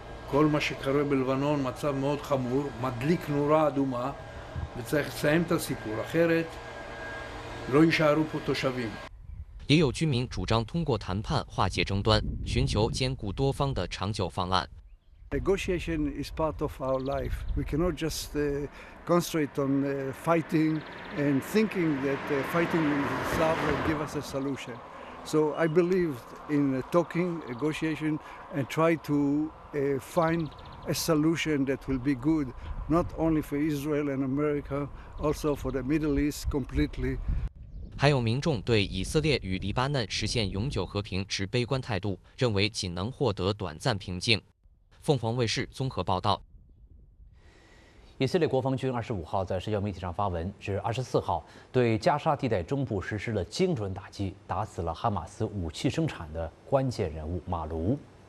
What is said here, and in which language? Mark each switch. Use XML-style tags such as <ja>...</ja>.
<he>כל מה שקרה בלבנון מצב מאוד חמור, מדליק נורה אדומה, וצריך לסיים את הסיפור, אחרת לא יישארו פה תושבים.</he> <zh>也有居民主张通过谈判化解争端，寻求兼顾多方的长久方案。</zh> <en>Negotiation is part of our life. We cannot just concentrate on fighting and thinking that fighting itself will give us a solution. So I believe in talking, negotiation, and try to. Find a solution that will be good, not only for Israel and America, also for the Middle East completely.</en> <zh>还有民众对以色列与黎巴嫩实现永久和平持悲观态度，认为仅能获得短暂平静。凤凰卫视综合报道。以色列国防军25号在社交媒体上发文，至24号对加沙地带中部实施了精准打击，打死了哈马斯武器生产的关键人物马卢。</zh>